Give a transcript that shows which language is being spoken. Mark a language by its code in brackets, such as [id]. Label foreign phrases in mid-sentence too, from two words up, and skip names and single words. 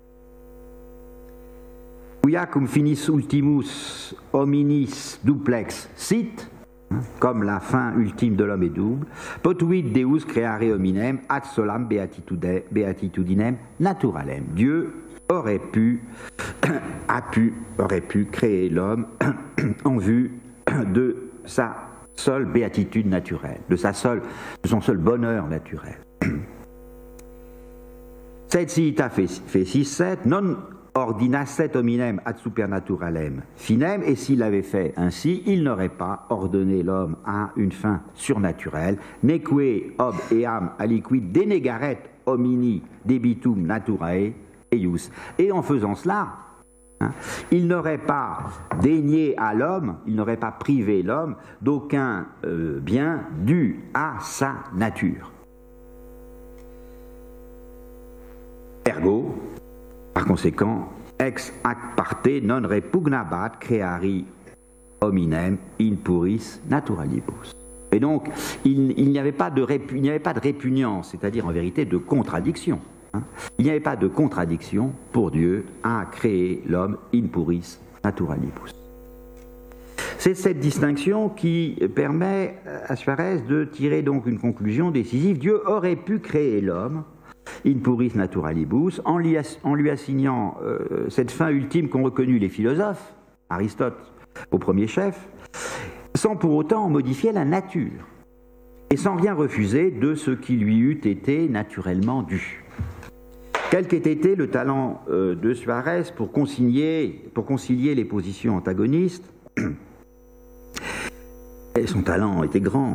[la] Quia cum finis ultimus hominis duplex sit, [fr] comme la fin ultime de l'homme est double, [la] potuit Deus creare hominem ad solam beatitudinem naturalem. [fr] Dieu aurait pu créer l'homme en vue de sa seule béatitude naturelle, de son seul bonheur naturel. [la] Sed si ita fecisset, non ordinasset hominem ad supernaturalem finem, [fr] et s'il avait fait ainsi, il n'aurait pas ordonné l'homme à une fin surnaturelle, [la] neque ob eam aliquid denegaret homini debitum naturae eius. [fr] Et en faisant cela, il n'aurait pas dénié à l'homme, il n'aurait pas privé l'homme d'aucun bien dû à sa nature. Ergo, par conséquent, [la] ex ac parte non repugnabat creari hominem in puris naturalibus. [fr] Et donc, il n'y avait pas de répugnance, c'est-à-dire en vérité de contradiction. Il n'y avait pas de contradiction pour Dieu à créer l'homme [la] in puris naturalibus. [fr] C'est cette distinction qui permet à Suarez de tirer donc une conclusion décisive. Dieu aurait pu créer l'homme [la] in puris naturalibus [fr] en lui assignant cette fin ultime qu'ont reconnue les philosophes, Aristote au premier chef, sans pour autant en modifier la nature et sans rien refuser de ce qui lui eût été naturellement dû. Quel qu'ait été le talent de Suarez pour concilier les positions antagonistes, et son talent était grand